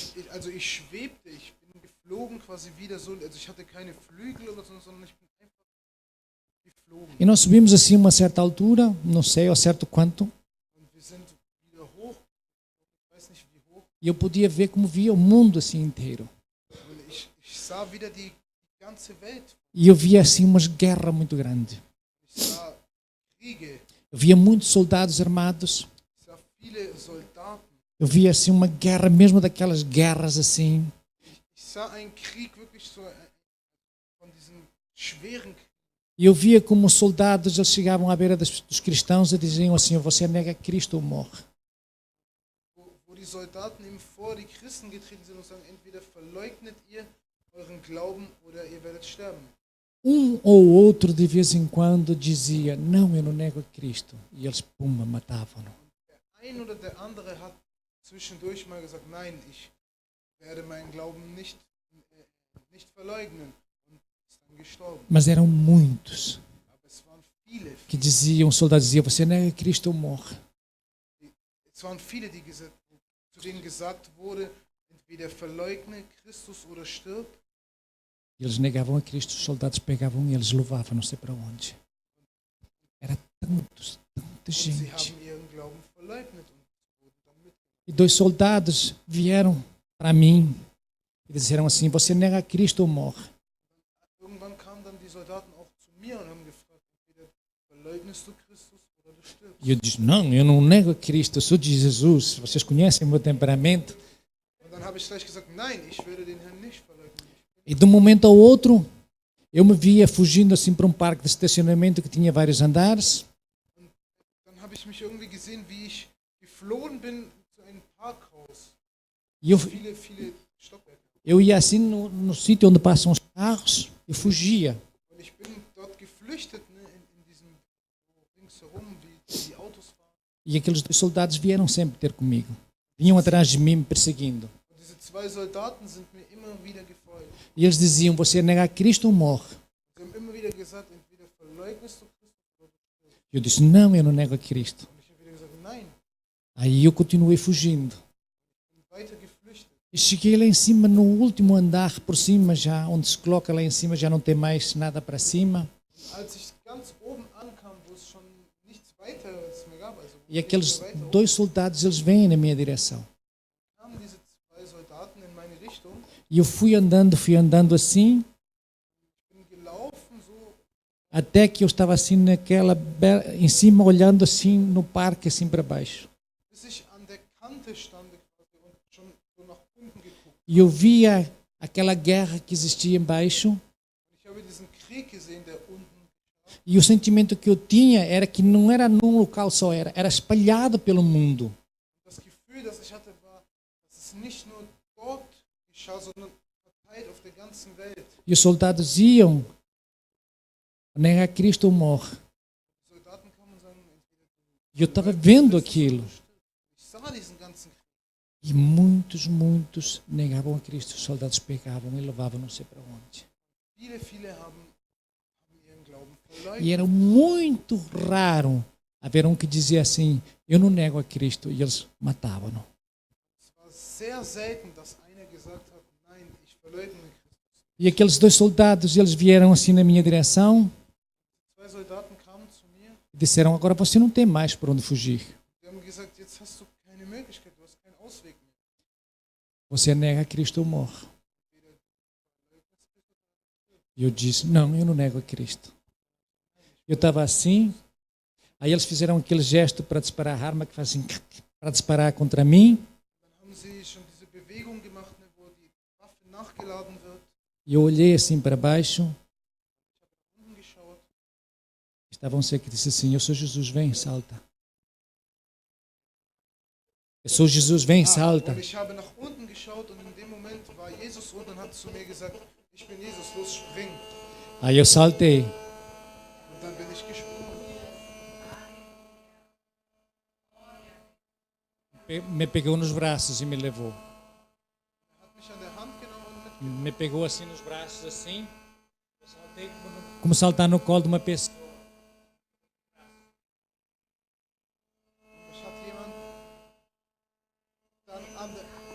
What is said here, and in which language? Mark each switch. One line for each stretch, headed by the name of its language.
German: Also ich schwebte, ich bin geflogen quasi wieder so, also ich hatte keine Flügel oder so, sondern ich bin einfach geflogen.
Portuguese: E nós subimos assim uma certa altura, não sei ao certo quanto,
German: Und wir sind wieder hoch, ich weiß nicht wie hoch,
Portuguese: e eu podia ver como via o mundo assim inteiro.
German: und ich sah wieder die ganze Welt.
Portuguese: E eu via assim umas guerras muito grandes.
German: Ich sah Kriege,
Portuguese: Eu via muitos soldados armados.
German: ich sah viele Soldaten.
Portuguese: Eu via assim uma guerra, mesmo daquelas guerras assim.
German: Ich sah einen Krieg wirklich so von diesen schweren Kriegen.
Portuguese: E eu via como os soldados eles chegavam à beira dos cristãos e diziam assim: você nega Cristo ou morre.
German: Wo die Soldaten eben vor die Christen getreten sind und sagen, entweder verleugnet ihr euren Glauben oder ihr werdet sterben.
Portuguese: Ou outro de vez em quando dizia: não, eu não nego a Cristo. E eles, pumba, matavam-no.
German: Der ein oder der andere hat zwischendurch mal gesagt, nein, ich werde meinen Glauben nicht verleugnen, und ist dann gestorben.
Portuguese: Mas eram muitos
German: Aber es waren viele,
Portuguese: que diziam, o soldado dizia: você nega Cristo ou morre.
German: es waren viele, zu denen gesagt wurde, entweder verleugne Christus oder stirb.
Portuguese: E eles negavam a Cristo, os soldados pegavam e eles levavam não sei para onde. Era tanta
German: Und sie
Portuguese: gente.
German: haben ihren Glauben verloren. verleugnet und wurden dann mitgenommen.
Portuguese: E 2 soldados vieram para mim e disseram assim: você nega Cristo ou morre?
German: Irgendwann kamen dann die Soldaten auch zu mir und haben gefragt, entweder verleugnest du Christus oder du stirbst.
Portuguese: E eu disse: não, eu não nego a Cristo, eu sou de Jesus. Vocês conhecem meu temperamento.
German: Und dann habe ich gleich gesagt, nein, ich werde den Herrn nicht verleugnen.
Portuguese: E de um momento ao outro, eu me via fugindo assim para um parque de estacionamento que tinha vários andares.
German: Dann habe ich mich irgendwie gesehen, wie ich geflohen bin zu einem Parkhaus.
Portuguese: E
German: Viele Stockwerke.
Portuguese: eu ia assim no sítio onde passam os carros, eu fugia.
German: Und ich bin dort geflüchtet, ne, in diesem ringsherum, wie die Autos fahren.
Portuguese: E aqueles 2 soldados vieram sempre ter comigo. Vinham atrás de mim me perseguindo.
German: Und diese 2 Soldaten sind mir immer wieder gefolgt.
Portuguese: E eles diziam: você nega Cristo ou morre?
German: Sie haben immer wieder gesagt, entweder verleugnest du Christus oder du stirbst.
Portuguese: Eu disse: não, eu não nego a Cristo.
German: Und ich habe wieder gesagt, nein,
Portuguese: Aí eu continuei fugindo.
German: ich bin weiter geflüchtet.
Portuguese: E cheguei lá em cima, no último andar, por cima já, onde se coloca lá em cima, já não tem mais nada para cima.
German: Und als ich ganz oben ankam, wo es schon nichts weiteres mehr gab, also wo
Portuguese: E aqueles
German: weiter hoch,
Portuguese: 2 soldados, eles vêm na minha direção.
German: kamen diese 2 Soldaten in meine Richtung.
Portuguese: E eu fui andando assim,
German: Ich bin gelaufen, so,
Portuguese: até que eu estava assim em cima, olhando assim no parque, assim para baixo.
German: bis ich an der Kante stand quasi und schon so nach unten geguckt.
Portuguese: E eu via aquela guerra que existia embaixo.
German: Und ich habe diesen Krieg gesehen, der unten.
Portuguese: E o sentimento que eu tinha era que não era num local só, era espalhado pelo mundo.
German: Das Gefühl, das ich hatte, war, dass es nicht nur dort geschah, sondern verteilt auf der ganzen Welt.
Portuguese: E os soldados iam, nega Cristo ou morre.
German: Die Soldaten kamen und sagen, entweder du
Portuguese: E eu estava vendo aquilo.
German: Ich sah diesen ganzen Krieg.
Portuguese: E muitos negavam a Cristo. Os soldados pegavam e levavam não sei para onde.
German: Viele haben ihren Glauben
Portuguese: E
German: verleugnet.
Portuguese: era muito raro haver um que dizia assim: eu não nego a Cristo. E eles matavam-no.
German: Es war sehr selten, dass einer gesagt hat, nein, ich verleugne Christus.
Portuguese: E aqueles 2 soldados, eles vieram assim na minha direção
German: 2 Soldaten kamen zu mir
Portuguese: e disseram: agora você não tem mais por onde fugir.
German: und haben gesagt, jetzt hast du keine Möglichkeit, du hast keinen Ausweg mehr.
Portuguese: Você nega a Cristo ou morre. E eu disse: não, eu não nego a Cristo. Eu estava assim, aí eles fizeram aquele gesto para disparar a arma, que faz assim, para disparar contra mim.
German: Dann haben sie schon diese Bewegung gemacht, ne, wo die Waffe nachgeladen wird.
Portuguese: E eu olhei assim para baixo,
German: Unten geschaut.
Portuguese: estavam seus que disse assim: eu sou Jesus, vem, salta. Eu sou Jesus, vem, salta.
German: Und ich habe nach unten geschaut und in dem Moment war Jesus unten und hat zu mir gesagt, ich bin Jesus, los spring.
Portuguese: Aí eu saltei.
German: Und dann bin ich gesprungen.
Portuguese: Me pegou nos braços e me levou.
German: Er hat mich an der Hand genommen und mitgenommen.
Portuguese: Me pegou assim nos braços, assim. Eu saltei como saltar no colo de uma pessoa.
German: Mich hat jemand dann an der